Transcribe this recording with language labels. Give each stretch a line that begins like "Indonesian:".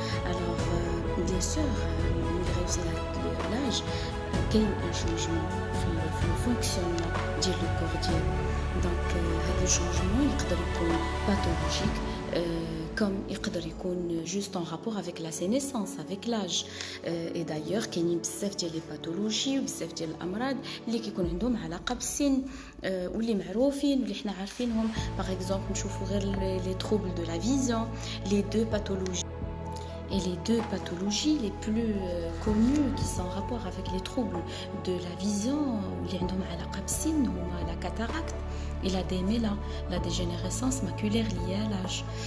French: alors bien sûr
Arabic: ملي غيوصل هاد
French: l'âge كاين un changement في le fonctionnement ديال le corps ديالو donc هاد le changement يقدر يكون pathologique comme يقدر يكون juste en rapport avec la sénescence, avec l'âge. Et d'ailleurs
Arabic: كاينين بزاف ديال لي باثولوجي وبزاف ديال الامراض اللي كيكون عندهم علاقه بالسن واللي معروفين واللي حنا عارفينهم.
French: Par exemple
Arabic: نشوفوا غير
French: les troubles de la vision, les deux pathologies. Et les deux pathologies les plus connues qui sont en rapport avec les troubles de la vision
Arabic: واللي عندهم علاقه بالسن
French: هما la cataracte et la DMLA, la dégénérescence maculaire liée à l'âge.